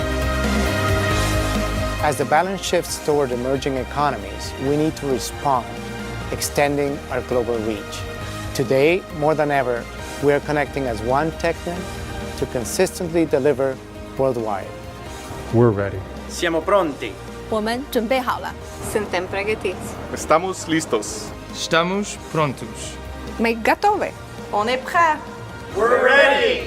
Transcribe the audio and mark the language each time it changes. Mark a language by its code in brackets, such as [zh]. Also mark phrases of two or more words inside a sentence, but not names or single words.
[en] As the balance shifts toward emerging economies, we need to respond, extending our global reach. Today, more than ever, we are connecting as one Technion to consistently deliver worldwide. We're ready. [it] Siamo pronti. [zh] 我们准备好了。 [ro] Suntem pregătiți. [es] Estamos listos. [pt] Estamos prontos. [ru] Мы готовы. [fr] On est prêt. [en] We're ready.